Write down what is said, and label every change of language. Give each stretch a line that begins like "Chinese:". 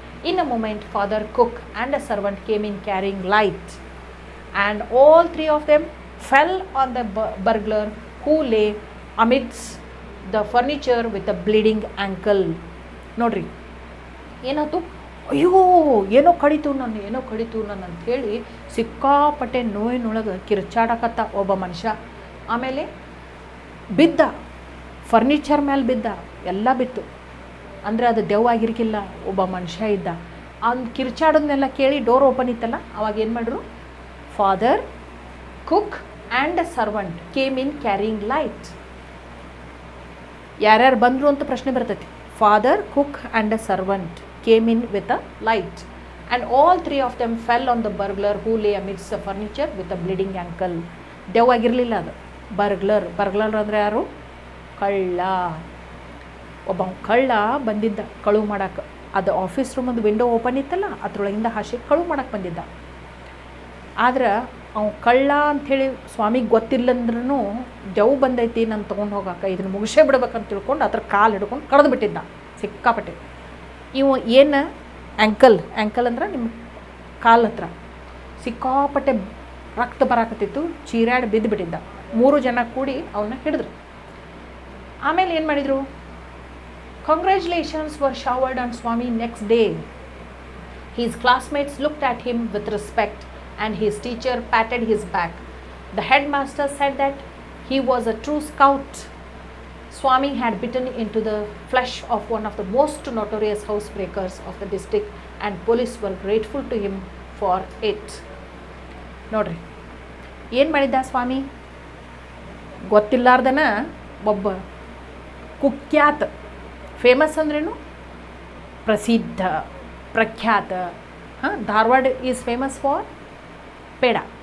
English: In a moment, father, cook and a servant came in carrying light, and all 3 of them fell on the burglar who lay amidst the furniture with a bleeding ankle.
Kannada: ನೋಡ್ರಿ ಏನಾಯ್ತು, ಅಯ್ಯೋ ಏನೋ ಕಡಿತು ನನ್ನ ಅಂಥೇಳಿ ಸಿಕ್ಕಾಪಟ್ಟೆ ನೋಯಿನೊಳಗೆ ಕಿರ್ಚಾಡಕತ್ತ ಒಬ್ಬ ಮನುಷ್ಯ. ಆಮೇಲೆ ಬಿದ್ದ, ಫರ್ನಿಚರ್ ಮೇಲೆ ಬಿದ್ದ, ಎಲ್ಲ ಬಿತ್ತು. ಅಂದರೆ ಅದು ದೆವ್ವ ಆಗಿರ್ಕಿಲ್ಲ, ಒಬ್ಬ ಮನುಷ್ಯ ಇದ್ದ. ಅವ್ನು ಕಿರ್ಚಾಡೋದನ್ನೆಲ್ಲ ಕೇಳಿ ಡೋರ್ ಓಪನ್ ಇತ್ತಲ್ಲ, ಅವಾಗ ಏನು ಮಾಡಿದ್ರು,
English: Father, cook and a servant came in carrying light.
Kannada: ಯಾರ್ಯಾರು ಬಂದರು ಅಂತ ಪ್ರಶ್ನೆ ಬರ್ತೈತಿ.
English: Father, cook and a servant came in with a light, and all 3 of them fell on the burglar who lay amidst the furniture with a bleeding ankle.
Kannada: ದೆವ್ವ ಆಗಿರಲಿಲ್ಲ ಅದು, burglar ಅಂದರೆ ಯಾರು, ಕಳ್ಳ. ಒಬ್ಬ ಕಳ್ಳ ಬಂದಿದ್ದ ಕಳುವು ಮಾಡಕ್ಕೆ. ಅದು ಆಫೀಸ್ ರೂಮದ್ದು ವಿಂಡೋ ಓಪನ್ ಇತ್ತಲ್ಲ, ಅದ್ರೊಳಗಿಂದ ಹಾಸಿ ಕಳುವು ಮಾಡಕ್ಕೆ ಬಂದಿದ್ದ. ಆದ್ರೆ ಅವ್ನು ಕಳ್ಳ ಅಂಥೇಳಿ ಸ್ವಾಮಿಗೆ ಗೊತ್ತಿಲ್ಲಂದ್ರೂ ದೆವ್ವ ಬಂದೈತಿ ನಾನು ತೊಗೊಂಡು ಹೋಗಕ್ಕೆ, ಇದನ್ನು ಮುಗಿಸೇ ಬಿಡ್ಬೇಕಂತ ತಿಳ್ಕೊಂಡು ಅದ್ರ ಕಾಲು ಹಿಡ್ಕೊಂಡು ಕಡ್ದು ಬಿಟ್ಟಿದ್ದ ಸಿಕ್ಕಾಪಟ್ಟೆ. ಇವು ಏನು ಆ್ಯಂಕಲ್ ಅಂದ್ರೆ ನಿಮ್ಮ ಕಾಲು ಹತ್ರ ಸಿಕ್ಕಾಪಟ್ಟೆ ರಕ್ತ ಬರಾಕತ್ತಿತ್ತು, ಚೀರಾಡಿ ಬಿದ್ದು ಬಿಟ್ಟಿದ್ದ. 3 ಜನ ಕೂಡಿ ಅವನ್ನ ಹಿಡಿದ್ರು. ಆಮೇಲೆ ಏನು ಮಾಡಿದರು,
English: Congratulations were showered on Swami next day. His classmates looked at him with respect and his teacher patted his back. The headmaster said that he was a true scout. Swami had bitten into the flesh of one of the most notorious housebreakers of the district and police were grateful to him for it.
Kannada: ನೋಡ್ರಿ ಏನು ಮಾಡಿದ್ದ ಸ್ವಾಮಿ? ಗೊತ್ತಿಲ್ಲಾರ್ದನ ಒಬ್ಬ ಕುಖ್ಯಾತ, famous ಅಂದ್ರೇನು? ಪ್ರಸಿದ್ಧ, ಪ್ರಖ್ಯಾತ.
English: Dharwad is famous for peda.